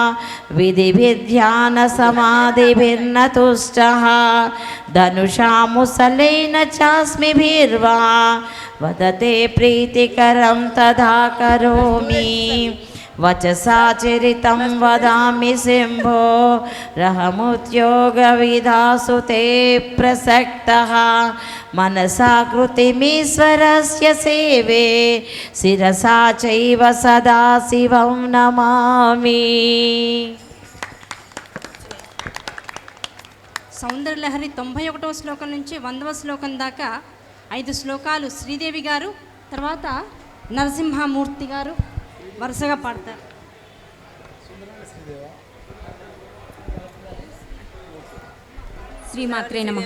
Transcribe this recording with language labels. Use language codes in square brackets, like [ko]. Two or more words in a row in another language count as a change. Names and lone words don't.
[sa] विधिभिर्ध्यानसमाधिभिर्न तुष्टः धनुषा मुसलेन चास्मिभिर्वा वदते प्रीतिकरं तथा करोमि वचसा चरितं वदामि शम्भो रहमुद्योगविधासु ते प्रसक्तः मनसा कृतिमीश्वरस्य सेवे शिरसा चैव सदा शिवं नमामि. [te] సౌందర్యలహరి 91వ శ్లోకం నుంచి 100వ శ్లోకం దాకా 5 శ్లోకాలు శ్రీదేవి గారు, తర్వాత నరసింహమూర్తి గారు వరుసగా పాడతారు. శ్రీమాత్రే నమః.